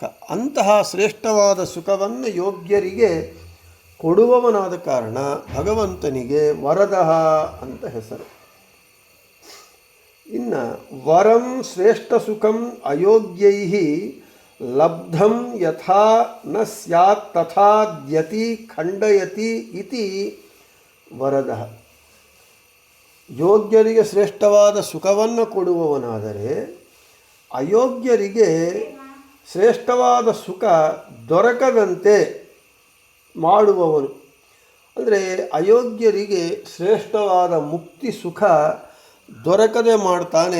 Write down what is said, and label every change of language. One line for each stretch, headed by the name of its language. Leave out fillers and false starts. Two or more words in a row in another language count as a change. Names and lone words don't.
Kannada: ಅಂತಹ ಶ್ರೇಷ್ಠವಾದ ಸುಖವನ್ನು ಯೋಗ್ಯರಿಗೆ ಕೊಡುವವನಾದ ಕಾರಣ ಭಗವಂತನಿಗೆ ವರದಃ ಅಂತ ಹೆಸರು.
Sanskrit: ಇನ್ನು ವರಂ ಶ್ರೇಷ್ಠ ಸುಖಂ ಅಯೋಗ್ಯೈ ಲಬ್ಧಂ ಯಥಾ ನ ಸ್ಯಾತ್ ತಥಾ ದ್ಯತಿ ಖಂಡಯತಿ ಇತಿ ವರದಃ.
Kannada: ಯೋಗ್ಯರಿಗೆ ಶ್ರೇಷ್ಠವಾದ ಸುಖವನ್ನು ಕೊಡುವವನಾದರೆ ಅಯೋಗ್ಯರಿಗೆ ಶ್ರೇಷ್ಠವಾದ ಸುಖ ದೊರಕದಂತೆ ಮಾಡುವವನು. ಅಂದರೆ ಅಯೋಗ್ಯರಿಗೆ ಶ್ರೇಷ್ಠವಾದ ಮುಕ್ತಿ ಸುಖ ದೊರಕದೆ ಮಾಡ್ತಾನೆ.